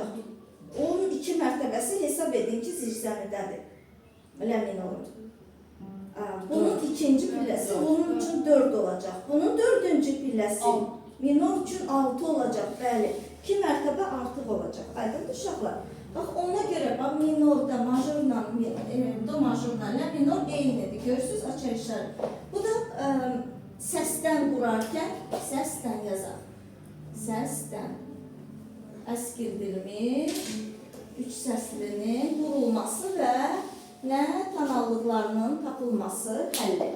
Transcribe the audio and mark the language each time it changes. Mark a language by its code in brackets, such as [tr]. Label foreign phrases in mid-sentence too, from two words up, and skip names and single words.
[az] Onun 2 mərtəbəsi hesab edin ki, zirzəmidədir. La minorun. Bunun ikinci pilləsi bunun üçün 4 olacaq. Bunun dördüncü pilləsi minor üçün 6 olacaq. Bəli, 2 mərtəbə artıq olacaq. Aydındır uşaqlar. Bax, ona görə minorda, majorla, do majorla la minor eynidir. Görürsünüz, açar işarə. Bu da səsdən qurarkən, səsdən yazaq. Səsdən əskildilmiş, 3 səslinin qurulması və nə tonallıqlarının tapılması həlli.